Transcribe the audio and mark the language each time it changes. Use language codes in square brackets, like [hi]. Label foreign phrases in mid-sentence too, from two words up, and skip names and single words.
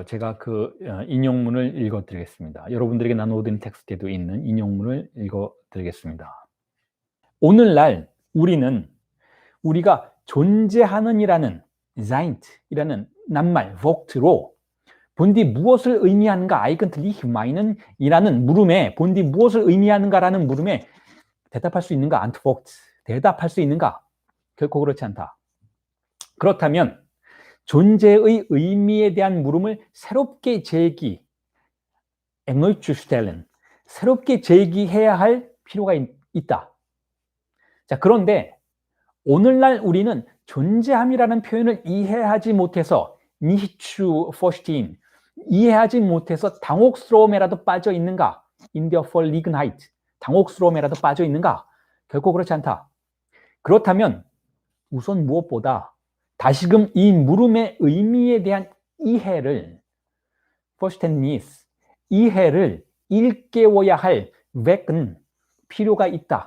[ko] 제가 그 인용문을 읽어드리겠습니다. 여러분들에게 나누어드린 텍스트에도 있는 인용문을 읽어드리겠습니다. 오늘날 우리는 우리가 존재하는 이라는 Sein이라는 낱말, Wort로 본디 무엇을 의미하는가, [de] eigentlich meinen [ko] 이라는 물음에 본디 무엇을 의미하는가라는 물음에 대답할 수 있는가, Antwort, 대답할 수 있는가? 결코 그렇지 않다. 그렇다면 존재의 의미에 대한 물음을 새롭게 [de] erneut zu stellen, [ko] 새롭게 제기해야 할 필요가 있다. 자, 그런데 오늘날 우리는 존재함이라는 표현을 이해하지 못해서 [de] nicht zu verstehen, [ko] 이해하지 못해서 당혹스러움에라도 빠져 있는가? [de] in der Verlegenheit, [ko] 당혹스러움에라도 빠져 있는가? 결코 그렇지 않다. 그렇다면 우선 무엇보다 다시금 이 물음의 의미에 대한 이해를, Verständnis, 이해를 일깨워야 할 wecken, 필요가 있다.